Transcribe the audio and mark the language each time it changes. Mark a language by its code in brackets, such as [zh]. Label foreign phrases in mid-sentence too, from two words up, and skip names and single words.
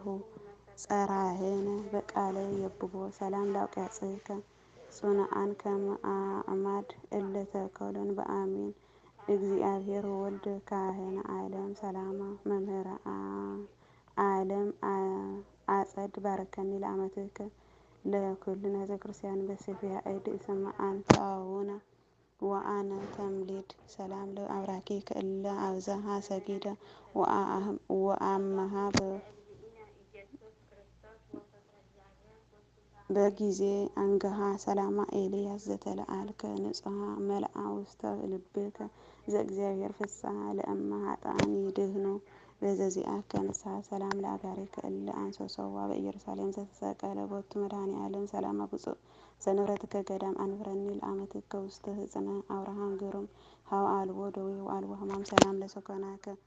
[gez] ጸራህነ በቃለ የብቦ ሰላም ለአውቃጽከ ጽኑዓን ከመ አዕማድ እለ ተከሎን በአሚን እግዚአብሔር ወልድ ካህነ ዓለም ሰላማ መምህረ ዓለም አጸድ ባረከኒ ለአመትከ ለኩሉ ሕዝበ ክርስቲያን በስፍያ እድ እስመ አንተ አቡነ ወአነ ተምሊድ ሰላም ለአብራኪከ እለ አብዝሃ ሰጊደ ወአመሃ በጊዜ አንገሃ ሰላማ ኤልያስ ዘተለአልከ ንጹሐ መልአ ውስተ ልብከ ዘእግዚአብሔር ፍስሐ ለእመ ኃጥኣን ይድህኑ በዘዚአከ ንስሐ ሰላም ለአጋሪከ እለ አንሶሶዋ በኢየሩሳሌም ዘተሰቀለ ቦቱ መድኃኔ ዓለም ሰላማ ብፁዕ ዘንብረትከ ገዳም አንብረኒ ለአመትከ ውስተ ህፅነ አብርሃም ግሩም ሀበ አልቦ ደዌ ወአልቦ ሕማም ሰላም ለሰኮናከ